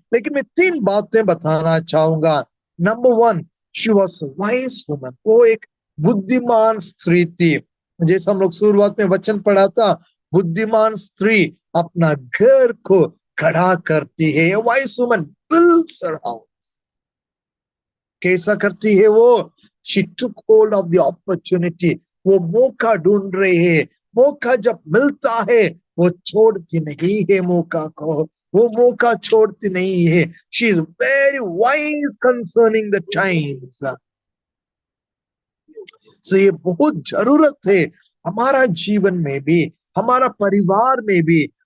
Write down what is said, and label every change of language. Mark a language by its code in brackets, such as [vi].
[hi] लेकिन मैं 3 बातें बताना चाहूंगा। Number 1, [en] She was wise woman. [hi] वो एक बुद्धिमान स्त्री थी। जैसे हम लोग शुरुआत में वचन पढ़ा था, बुद्धिमान स्त्री अपना घर को खड़ा करती है। [en] Wise woman builds her house. [hi] कैसा करती है वो? [en] She took hold of the opportunity। [hi] वो मौका ढूंढ रहे हैं। मौका जब मिलता है वो छोड़ती नहीं है मौका को, वो मौका छोड़ती नहीं है। [en] She is very wise concerning the times। [hi] सो ये बहुत जरूरत है हमारा जीवन में भी, हमारा परिवार में भी।